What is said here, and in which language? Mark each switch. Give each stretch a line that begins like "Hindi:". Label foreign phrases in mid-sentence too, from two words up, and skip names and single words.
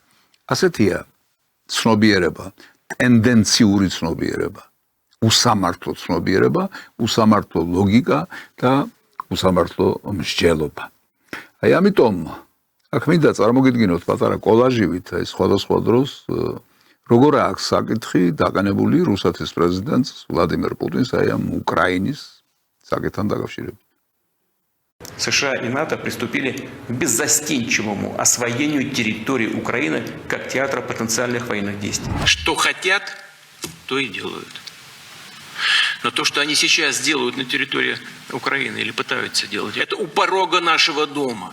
Georgian: ასეთია ცნობიერება, ტენდენციური ცნობიერება, უსამართლო ცნობიერება, უსამართლო ლოგიკა და უსამართლო მსჯელობა. აი ამიტომ აქ მინდა წარმოგიდგინოთ პატარა კოლაჟივით აი სხვადასხვა დროს როგორ აქვს საკითხი დაყენებული რუსეთის პრეზიდენტს ვლადიმერ პუტინს აი ამ უკრაინის საკითხთან დაკავშირებით.
Russian: США и НАТО приступили к беззастенчивому освоению территории Украины как театра потенциальных военных действий. Что хотят, то и делают. Но то, что они сейчас делают на территории Украины или пытаются делать, это у порога нашего дома.